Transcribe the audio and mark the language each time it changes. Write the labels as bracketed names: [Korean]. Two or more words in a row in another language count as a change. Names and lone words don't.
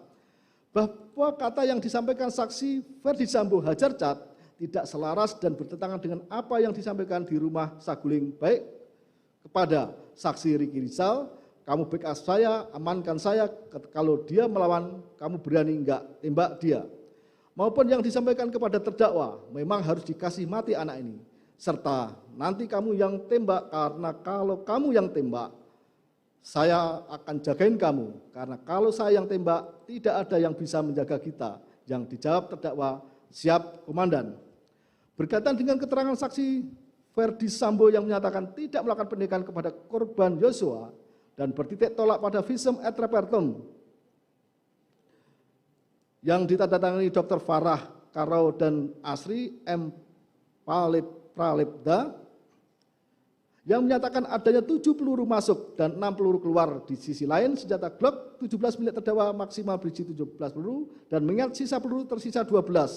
[Indonesian] Bahwa kata yang disampaikan saksi Ferdi Sambo Hajar Cat tidak selaras dan bertentangan dengan apa yang disampaikan di rumah Saguling, baik kepada saksi Riki Rizal, "Kamu backup saya, amankan saya, kalau dia melawan kamu berani enggak tembak dia," maupun yang disampaikan kepada terdakwa, "Memang harus dikasih mati anak ini," serta "Nanti kamu yang tembak karena kalau kamu yang tembak, saya akan jagain kamu. Karena kalau saya yang tembak, tidak ada yang bisa menjaga kita." Yang dijawab terdakwa, "Siap, Komandan." Berkaitan dengan keterangan saksi Ferdi Sambo yang menyatakan tidak melakukan penindakan kepada korban Joshua dan bertitik tolak pada [Latin] visum et repertum [Indonesian] yang ditandatangani Dr. Farah Karau dan Asri M. Pralebda yang menyatakan adanya 7 peluru masuk dan 6 peluru keluar. Di sisi lain, senjata Glock 17 milik terdakwa maksimal berisi 17 peluru dan mengingat sisa peluru tersisa 12.